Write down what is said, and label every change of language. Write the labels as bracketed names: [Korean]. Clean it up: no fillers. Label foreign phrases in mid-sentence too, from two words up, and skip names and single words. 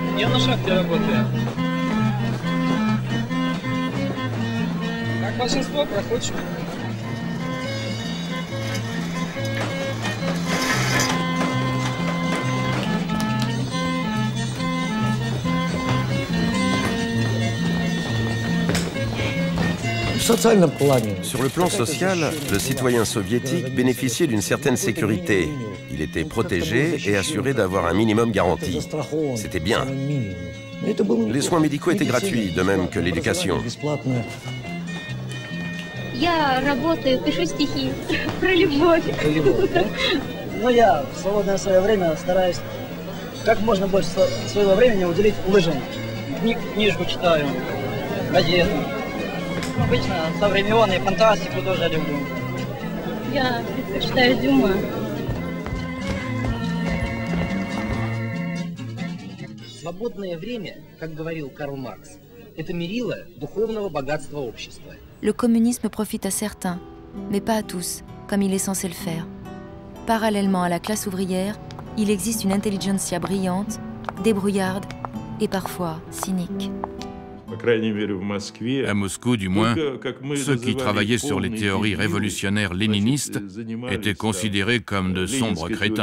[Russian] на шахте работаю. Как большинство проходит. [French] Sur le plan social, le citoyen soviétique bénéficiait d'une certaine sécurité. Il était protégé et assuré d'avoir un minimum garanti. C'était bien. Les soins médicaux étaient gratuits, de même que l'éducation. [Russian] Я работаю, пишу стихи про любовь. Ну, я в свободное свое время стараюсь как можно больше своего времени уделить лыжам. Книжку читаю, газеты. Обычно современные фантастику тоже люблю. Я предпочитаю Дюма. Свободное время, как говорил Карл Маркс, это мерило духовного богатства общества. [French] Le communisme profite à certains, mais pas à tous, comme il est censé le faire. Parallèlement à la classe ouvrière, il existe une intelligentsia brillante, débrouillarde et parfois cynique. À Moscou, du moins, ceux qui travaillaient sur les théories révolutionnaires léninistes étaient considérés comme de sombres crétins.